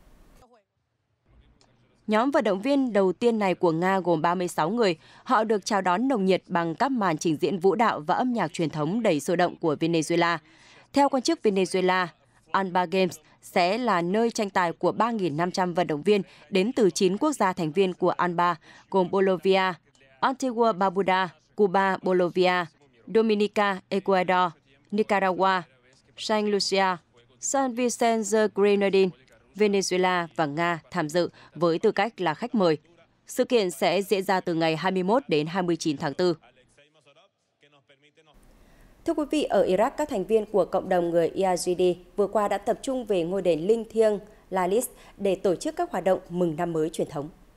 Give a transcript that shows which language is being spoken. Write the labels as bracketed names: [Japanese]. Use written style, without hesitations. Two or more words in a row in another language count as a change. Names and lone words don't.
[Vietnamese] Nhóm vận động viên đầu tiên này của Nga gồm 36 người. Họ được chào đón nồng nhiệt bằng các màn trình diễn vũ đạo và âm nhạc truyền thống đầy sôi động của Venezuela. Theo quan chức Venezuela, ANBA Games sẽ là nơi tranh tài của 3.500 vận động viên đến từ 9 quốc gia thành viên của ANBA, gồm Bolivia, Antigua Barbuda, Cuba, Bolivia, Dominica, Ecuador, Nicaragua, Saint Lucia, San Vicente the Grenadines, Venezuela và Nga tham dự với tư cách là khách mời. Sự kiện sẽ diễn ra từ ngày 21 đến 29 tháng 4. Thưa quý vị, ở Iraq, các thành viên của cộng đồng người Yazidi vừa qua đã tập trung về ngôi đền linh thiêng Lalis để tổ chức các hoạt động mừng năm mới truyền thống.